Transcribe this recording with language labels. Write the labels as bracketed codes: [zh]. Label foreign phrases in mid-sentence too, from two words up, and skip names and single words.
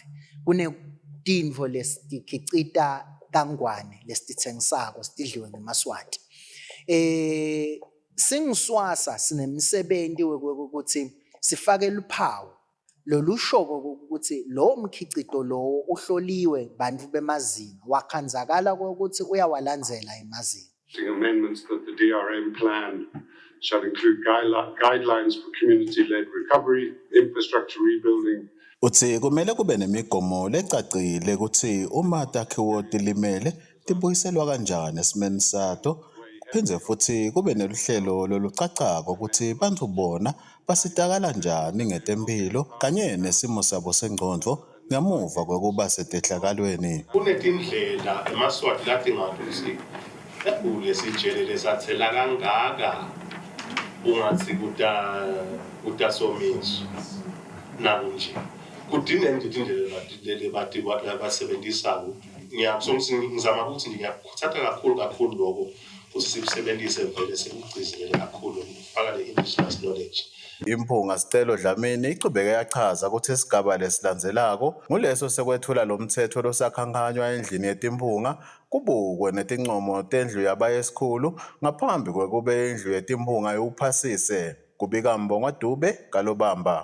[ss] Kunetintfo lesitikhicita kangwane lesititsengisako sitidliwe ngemaswati. Singiswasa sinemsebenti wekuthi sifake luphawu lolushoko ukuthi lo mkhicito lo uhloliwe bantfu bemazinga wakhanzakala ukuthi uyawalandzela emazinga. [en] Amendments that the DRM plan shall include guidelines for community-led recovery, infrastructure rebuilding. [ss] Uthi kumele kube nemigomo lecacile ukuthi uma takhiwo tilimele tibuyiselwa kanjani esimeni sato, kuphindze futhi kube neluhlelo lolucacako ukuthi bantfu bona basitakala njani ngetemphilo kanye nesimo sabo sengcondvo ngemuva kwekuba setehlakalweni. Kunetindlela emaswati latingathi ukuthi lesijele lesathela kangaka ungathi kutasomiswa nakunje kudinga indlela lebasebenzisako. Ngizama ukuthi ngiyakuthatha kakhulu lokho ukuthi sibusebenzise vele sikugcizelele kakhulu ukufaka le- [en] indigenous knowledge. [ss] Imphunga Sicelo Dlamini ichubeke yachaza ukuthi isigaba lesilandzelako nguleso sekwethula lo mthetho losakhankanywa endlini yetimphunga kubukwe netincomo tendlu yabayesikhulu ngaphambi kwekube indlu yetimphunga iwuphasise. Kubika Mbonga Dube Kalobamba.